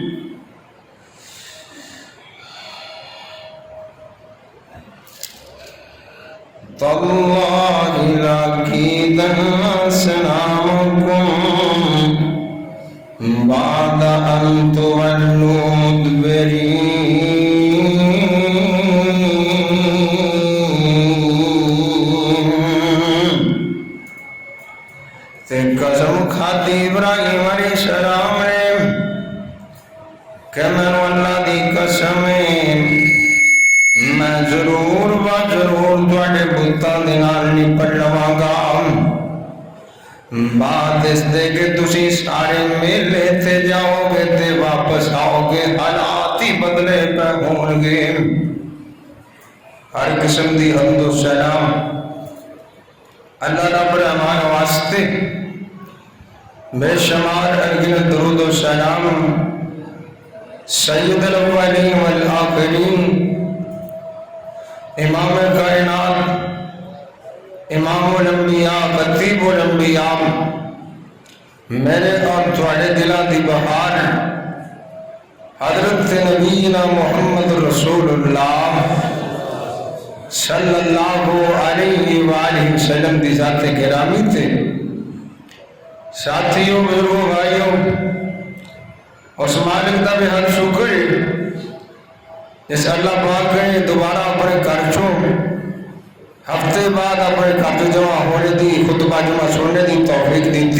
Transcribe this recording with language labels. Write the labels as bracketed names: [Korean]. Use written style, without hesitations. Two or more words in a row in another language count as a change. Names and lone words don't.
[Arabic] تالله لأكيدن أصنامكم بعد أن تولوا مدبرين. [Punjabi] قسم کھاتی ابراہیم علیہ السلام نے کہ میں اللہ دی قسم میں ضرور تواڈے بتاں دے نال نپٹ لواں گا. بات اس دے کہ تسی سارے میلے تے جاؤ گے تے واپس آؤ گے، حالات ہی بدلے پہ ہون گے. ہر قسم دی حمد و سلام اللہ رب الرحمن واسطے، بے شمار ارگن درود و سلام [Arabic] سید الاولین والآخرین، [Punjabi] امام کائنات، امام الانبیاء، خطیب الانبیاء، میرے اور تواڈے دلاں دی بہار حضرت نبینا محمد رسول اللہ [Arabic] صلی اللہ علیہ وآلہ وسلم [Punjabi] دی ذات گرامی تھے. ساتھیوں بزرگوں بھائیوں اس مالک دا بھی حد شکر جس اللہ پاک نے دوبارہ اپنے کرچوں ہفتے بعد اپنے کاتو جمع ہونے دی خطبہ جمع سننے دی توفیق دیتی.